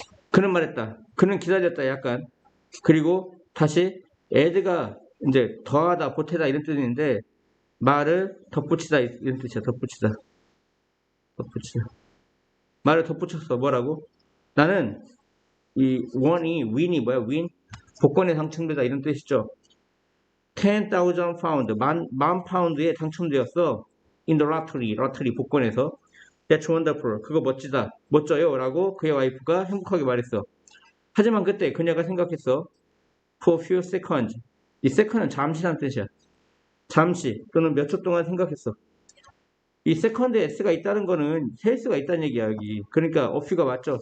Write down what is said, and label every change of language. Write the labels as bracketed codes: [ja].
[ko] 그는 말했다. 그는 기다렸다. 약간. 그리고 다시 add가 이제 더하다, 보태다 이런 뜻인데 말을 덧붙이다 이런 뜻이야. 덧붙이다. 말을 덧붙였어. 뭐라고? 나는 이 윈이 뭐야? 윈? 복권에 당첨되다 이런 뜻이죠. 10,000 파운드, 만 파운드에 당첨되었어. [en] In the lottery [ko] 복권에서. [en] That's wonderful. [ko] 그거 멋지다. 멋져요. 라고 그의 와이프가 행복하게 말했어. 하지만 그때 그녀가 생각했어. [en] For a few seconds. [ko] 이 second은 잠시란 뜻이야. 잠시 또는 몇 초 동안 생각했어. 이 second에 s가 있다는 거는 셀 수가 있다는 얘기야 여기. 그러니까 a few가 맞죠.